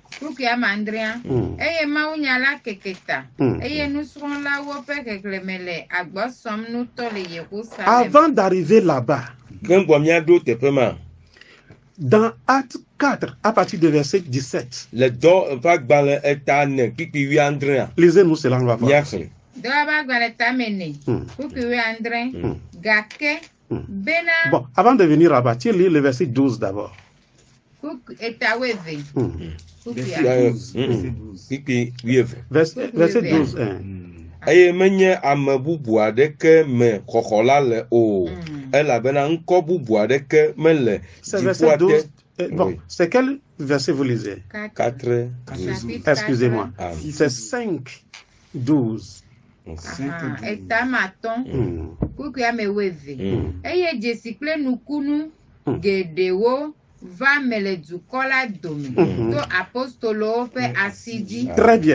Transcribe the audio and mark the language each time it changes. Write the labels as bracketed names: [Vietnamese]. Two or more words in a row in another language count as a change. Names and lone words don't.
[French] Avant d'arriver là-bas, dans Acte 4, à partir du verset 17, lisez-nous cela, on va voir. Bon, avant de venir là-bas, tu lis le verset 12 d'abord. Verset 12. [Ewe] Eye menye ame bubu adeke me xɔxɔla le o elabena ŋkɔ bubu adeke mele [French] verset 12. Bon, c'est quel verset vous lisez? 4. Excusez-moi. C'est 5, 12. Très bien.